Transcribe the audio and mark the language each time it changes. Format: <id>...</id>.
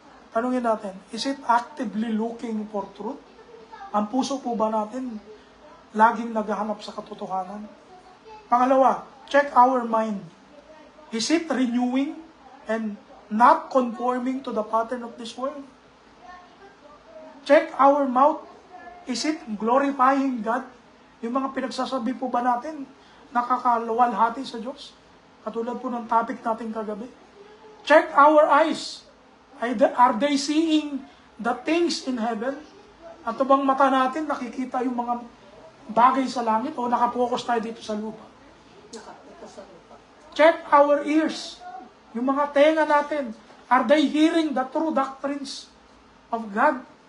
<tl>Tanungin natin,</tl> <en>is it actively looking for truth?</en> <tl>Ang puso po ba natin laging naghahanap sa katotohanan?</tl> <en>Pangalawa, check our mind. Is it renewing and not conforming to the pattern of this world? Check our mouth. Is it glorifying God?</en> <tl>Yung mga pinagsasabi po ba natin, nakakaluwalhati sa Diyos? Katulad po ng topic natin kagabi.</tl> <en>Check our eyes. Are they seeing the things in heaven?</en> <tl>At bang mata natin nakikita yung mga bagay sa langit o nakapokus tayo dito sa lupa? Nakapunta sa lupa.</tl> <en>Check our ears.</en> <tl>Yung mga tenga natin,</tl> <en>are they hearing the true doctrines of God?</en>